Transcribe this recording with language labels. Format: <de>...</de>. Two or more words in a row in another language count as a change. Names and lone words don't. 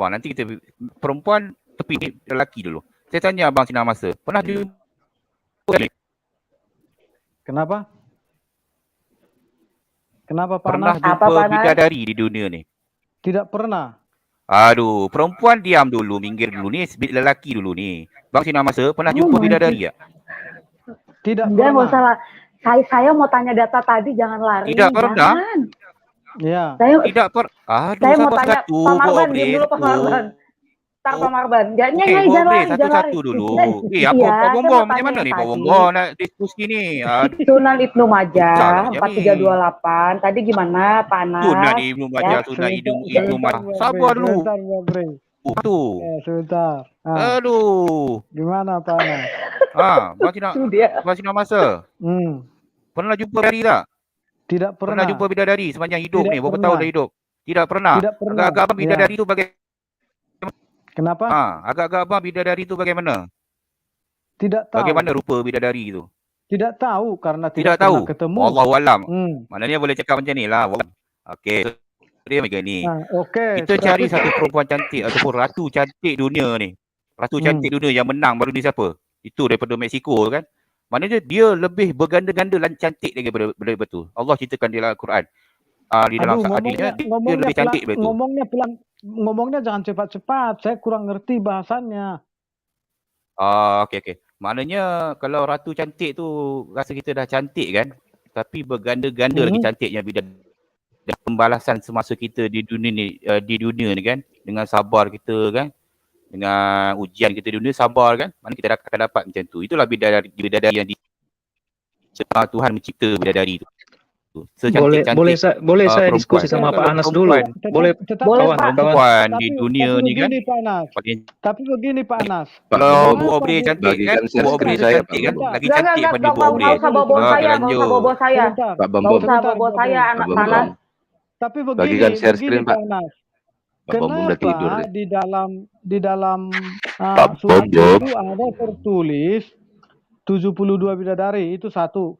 <ms>Nanti kita perempuan tepi lelaki dulu. Saya tanya Abang Sinar Masa, pernah jumpa?</ms> <id>Kenapa Pak</id> <ms>Pernah</ms> <id>Anas?</id> <ms>jumpa bidadari di dunia ni? Tidak pernah. Aduh, perempuan diam dulu, minggir dulu ni, lelaki dulu ni. Bang Sinar Masa, pernah jumpa bidadari tak? Tidak</ms> <id>Enggak,</id> <ms>pernah.</ms> <id>nggak usah lah. Saya mau tanya data tadi, jangan lari.</id> <ms>Tidak pernah?</ms> <id>Jangan.</id> <ms>Ya. Tidak pernah. Aduh,</ms> <id>Saya mau</id> <ms>sabar</ms> <id>tanya</id> <ms>satu,</ms> <id>Pak Marban, diam dulu Pak</id> <ms>satu.</ms> <id>Marban. Ntar Pak Marban. Jangan</id> <ms>Okey,</ms> <id>jangan lari, jangan lari.</id> <ms>satu-satu dulu.</ms> <id>Iya,</id> <ms>Apa Pak</ms> <id>saya</id> <ms>Bombom?</ms> <id>mau</id> <ms>Macam mana</ms> <id>tanya</id> <ms>ni Pak</ms> <id>tadi.</id> <ms>Bombom nak diskusi ni?</ms> <id>Sunan Ibnu Majah</id> <ms>Susahnya ni.</ms> <id>4328. Tadi gimana Pak Anas? Sunan Ibnu Majah,</id> <ms>Ya.</ms> <id>Sunan Ibnu Majah.</id> <ms>Sabar dulu.</ms> <id>Sebentar, Bre.</id> <ms>Tu.</ms> <id>Sebentar. Aduh. Gimana Pak Anas?</id> <ms>Bang Sinar Masa. Pernah jumpa bidadari tak? Tidak Pernah pernah. jumpa bidadari sepanjang hidup Tidak ni? Berapa pernah. tahun dah hidup? Tidak pernah. Tidak pernah. Agak-agak abang bidadari tu bagaimana? Kenapa? Agak-agak abang bidadari tu bagaimana? Tidak tahu. Bagaimana rupa bidadari tu?</ms> <id>Tidak tahu karena</id> <ms>Tidak</ms> <id>tidak</id> <ms>tahu.</ms> <id>pernah ketemu.</id> <ar>الله أعلم. Hmm.</ar> <ms>Maknanya boleh cakap macam ni lah. Okey. Dia macam ni. Okey. Kita cari satu perempuan cantik ataupun ratu cantik dunia ni. Ratu cantik dunia yang menang baru ni siapa? Itu daripada Mexico kan. Maknanya dia lebih berganda-ganda dan cantik daripada tu. Allah ceritakan di dalam Al-Quran. Di dalam hadisnya dia lebih cantik daripada tu.</ms> <id>Ngomongnya pelan, ngomongnya jangan cepat-cepat. Saya kurang ngerti bahasannya.</id> <ms>Okey. Maknanya kalau ratu cantik tu rasa kita dah cantik kan. Tapi berganda-ganda lagi cantiknya bidadari. Dan pembalasan semasa kita di dunia ni kan. Dengan sabar kita kan. Dengan ujian kita di dunia sabar kan. Mana kita akan dapat macam tu. Itulah bidadari yang Tuhan mencipta bidadari tu.</ms> <id>Boleh saya diskusi sama Pak Anas dulu.</id> <ms>Boleh perempuan di dunia ni kan.</ms> <id>Tapi begini Pak Anas. Kalau Bu Aubrey cantik kan. Bu Aubrey cantik kan. Lagi cantik pada Bu Aubrey. Nggak usah bawa saya. Pak Bambom. Nggak usah bawa saya anak panas. Tapi begini, Bagikan</id> <en>share screen</en> <id>Pak. Kenapa udah tidur di dalam surat itu ada tertulis 72 bidadari, itu satu.</id>